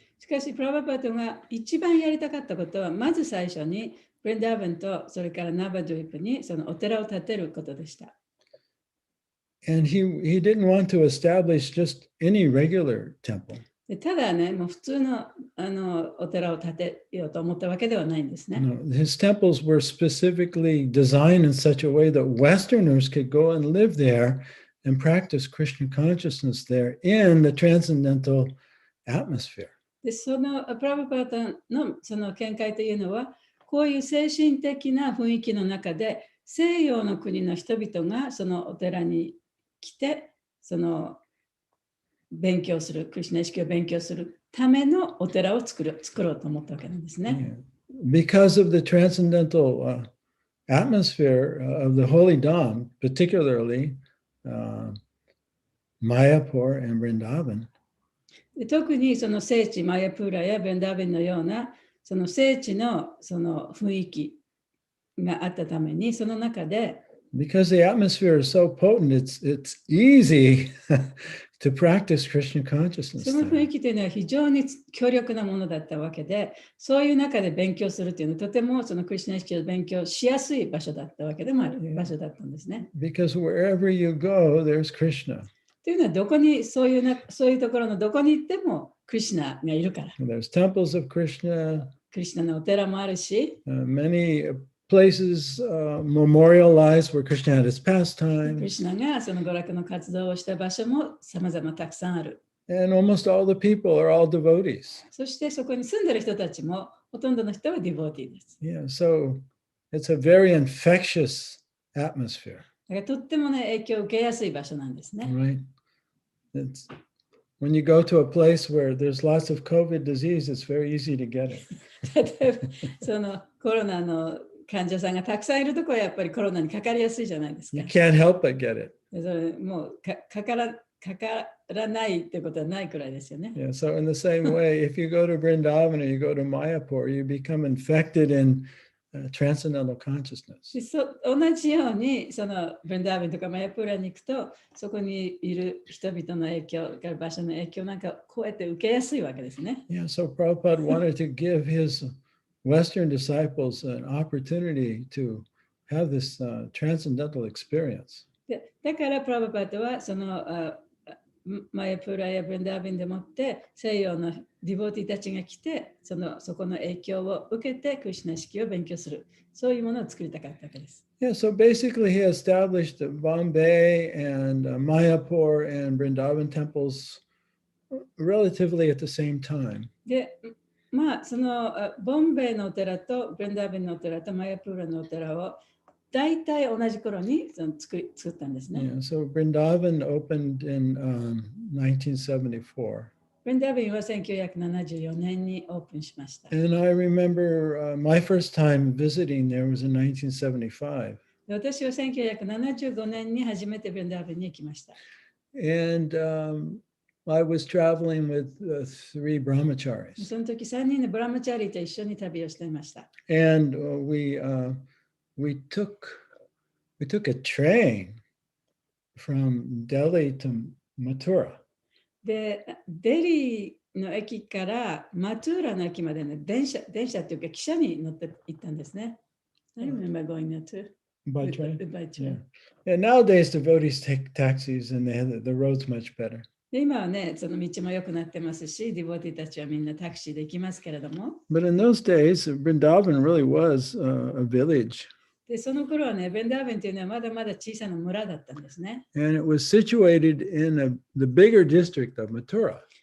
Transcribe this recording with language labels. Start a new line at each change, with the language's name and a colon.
Japanese: しかし、プラバパトが一番やりたかったことは、まず最初にブレンダーバンとそれからナバドゥイプにそのお寺を建てることでした。
English: And he didn't want to establish just any regular temple.
Japanese: でただね、もう普通のお寺を建てようと思ったわけではないんですね。
English: No, his temples were specifically designed in such a way that Westerners could go and live there and practice Krishna consciousness there in the transcendental atmosphere.
Japanese: で、そのプラバパータのその見解というのは、こういう精神的な雰囲気の中で、西洋の国の人々がそのお寺に来て、その勉強する、クリシュナ意識を勉強するためのお寺を作ろうと思ったわけなんですね。
English: Because of the transcendental atmosphere of the holy Dham, particularly Mayapur and Vrindavan.
Japanese: で特にその聖地マヤプーラやベンダーベンのようなその聖地のその雰囲気があったためにその中で
English: Because the atmosphere is so potent, it's easy to practice Krishna consciousness.
Japanese: その雰囲気というのは非常に強力なものだったわけで、そういう中で勉強するというのはとてもそのクリシュナ意識を勉強しやすい場所だったわけでもある場所だったんですね。
English: Because wherever you go, there's Krishna.
Japanese: というのはどこにそういうところのどこに行ってもクリシュナがいるから。
English: There's temples of Krishna.
Japanese: クリシュナのお寺もあるし、
English: many places memorialized where Krishna had his
Japanese: クリ
English: pastimes.
Japanese: シュナがその娯楽の活動をした場所も様々たくさんある。
English: And almost all the people are all devotees.
Japanese: そしてそこに住んでる人たちもほとんどの人はディボーティーです。
English: Yeah, so it's a very infectious atmosphere,
Japanese: だからとってもね、影響を受けやすい場所なんですね。
English: right? It's when you go to a place where there's lots of COVID disease, it's very easy to get it.
Japanese: 例えば、そのコロナの患者さんがたくさんいるところはやっぱりコロナにかかりやすいじゃないですか。
English: You can't help but get it.
Japanese: それもうかからないってことはないくらいですよね。
English: Yeah, so in the same way, if you go to Vrindavan or you go to Mayapur, you become infected in transcendental consciousness.
Japanese: で同じようにそのブレンダーベンとかマヤプーラに行くとそこにいる人々の影響場所の影響なんかこうやって受けやすいわけですね。
English: Yeah, so Prabhupada wanted to give his Western disciples an opportunity to have this transcendental experience.
Japanese: でだからプラバパートはそのマヤプーラやブレンダーベンでもって西洋のディボーティーたちが来てそこの影響を受けてクリシュナ意識を勉強するそういうものを作りたかったわけです。
English: Yeah, so basically he established Bombay and Mayapur and Vrindavan temples relatively at the same time.
Japanese: でまあそのボンベイのお寺とブレンダーベンのお寺とマヤプーラのお寺を大体同じ頃に作ったんですね。
English: Yeah, so Vrindavan opened in 1974.
Japanese: ブレンダーベンは1974年にオープンしました。
English: And I remember my first time visiting there was in 1975.
Japanese: で私は1975年に初めてブレンダーベンに行きました。
English: And I was traveling with three brahmacharis.
Japanese: その時3人のブラマチャリと一緒に旅をしていました。
English: And we took we took a train from Delhi to Mathura.
Japanese: で、デリーの駅からマトゥーラの駅までね、電車っていうか汽車に乗って行ったんですね。
English: I remember going there too. By train? By Yeah. train. And nowadays, devotees take taxis and the road's much better.
Japanese: で今はね、その道も良くなってますし、ディボーティたちはみんなタクシーで行きますけれども、
English: But in those days, Vrindavan really was a village.
Japanese: でその頃はね、ベンダーベンというのはまだまだ小さな村だったんですね。
English: And it was situated in the bigger district of Mathura.